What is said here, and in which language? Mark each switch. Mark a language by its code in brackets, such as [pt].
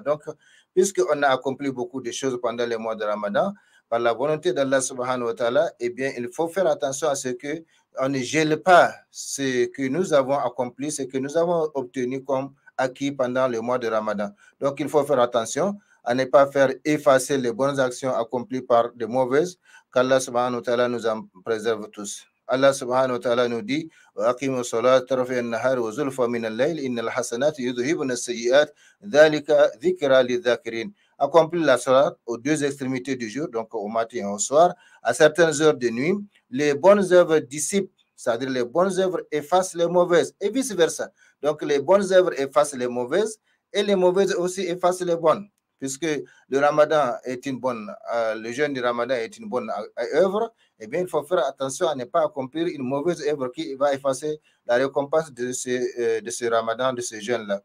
[fr] Donc, puisqu'on a accompli beaucoup de choses pendant les mois de Ramadan, par la volonté d'Allah subhanahu wa ta'ala, eh bien, il faut faire attention à ce que on ne gèle pas ce que nous avons accompli, ce que nous avons obtenu comme acquis pendant le mois de Ramadan. Donc, il faut faire attention à ne pas faire effacer les bonnes actions accomplies par de mauvaises, qu'Allah subhanahu wa ta'ala nous en préserve tous. Allah subhanahu wa ta'ala nous dit [ar] وَأَقِيمُوا الصَّلَاةَ طَرَفَيِ النَّهَارِ وَزُلْفًا مِنَ اللَّيْلِ إِنَّ الْحَسَنَاتِ يُذْهِبْنَ السَّيِّئَاتِ ذَلِكَ ذِكْرَى لِلذَّاكِرِينَ. [fr] Accomplir la salat aux deux extrémités du jour, donc au matin et au soir, à certaines heures de nuit. Les bonnes œuvres dissipent, c'est-à-dire les bonnes œuvres effacent les mauvaises et vice-versa. Donc les bonnes œuvres effacent les mauvaises et les mauvaises aussi effacent les bonnes. Puisque le Ramadan est une bonne, le jeûne du Ramadan est une bonne œuvre, eh bien, il faut faire attention à ne pas accomplir une mauvaise œuvre qui va effacer la récompense de ce Ramadan, de ce jeûne-là.